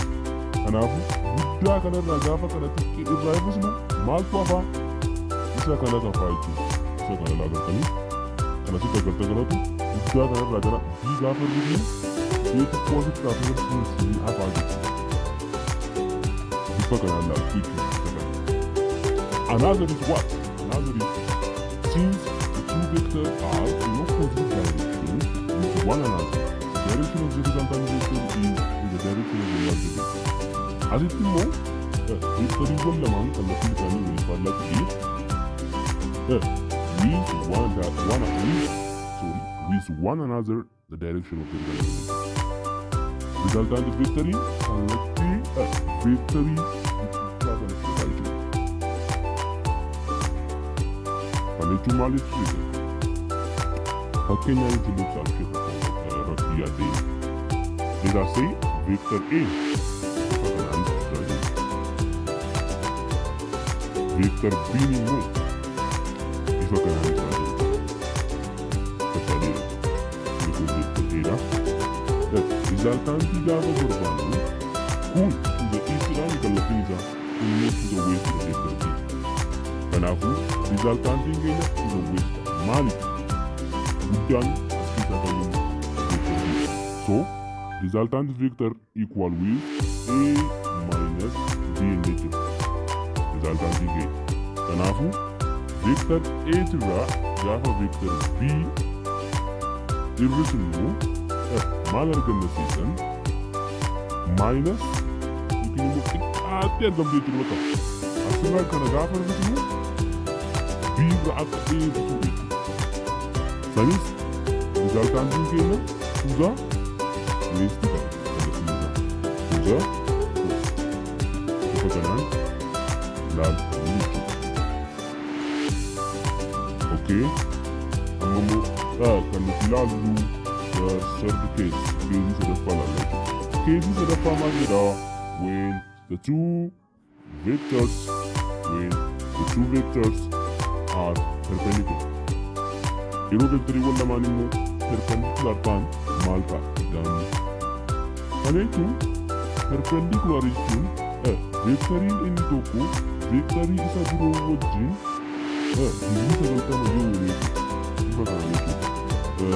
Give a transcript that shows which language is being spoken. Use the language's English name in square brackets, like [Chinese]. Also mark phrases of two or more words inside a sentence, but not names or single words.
[Oromo] Kanaafuu guddaa kanarraa gaafa kana xiqqee irraa hir'isnu maaltu hafaa? Isa kana hafaa jechuudha. Isa kana laagartanii kana sitti agarta kanatu guddaa kanarraa gara B gaafa hir'isnu xiqqoo asitti gaafa hir'isnu siin hafaa jechuudha. Bifa kanaan laaltu jechuudha. [English] Another is what? Another is since two vectors are in opposite directions with one another, the direction of the resultant vector is in the direction of the larger vector. As it is more, [Oromo] vectoriiwwan lamaan kallattiin isaanii waliif faallaa ta'ee [English] with one another the direction of the resultant [Oromo] vectorii kallattii vectorii jechuun maaliif jedhe fakkeenyaa itti ibsaaf rakkii yaadee [English] let us say vector A [Oromo] kanaan jiraatu vector B immoo bifa kanaan jiraatu fakkaateera inni kun vector A dha resultantii gaafa barbaannu kun [English] to the east [Oromo] dhaan kallattiin isaa kun immoo [English] to the west [Oromo] dha vector B. Kanaafuu resultantiin keenya [English] to the west [Oromo] maaliif guddaan as keessaa kan inni vector B. [English] So resultant vector equal with a minus b [Oromo] inni jiru [English] resultant ga'e. [Oromo] Kanaafuu vector a irraa gaafa vector b irris immoo maal argamsiisan minus yookiin immoo xiqqaatti argamtee jiru bakka asirraa kana gaafa irris immoo b irraa akka a ibsu jechuudha. Sanis resultant keenya kuusaa waste kuusaa bifa kanaan ilaaluu jechuudha. Okay, amma immoo kan nuti ilaallu [English] third case [Oromo] keezii sadaffaa ilaalla jechuudha. Keezii sadaffaa maal jedhaa [English] when the two vectors are perpendicular. [Oromo] Yeroo vektoriiwwan lamaan immoo perpendicular ta'an maal ta'a jedhamu. Kana jechuun perpendicular jechuun vektoriin inni tokko vektorii isa biroo wajjin digrii 90 yoo uume bifa kanaan jechuudha.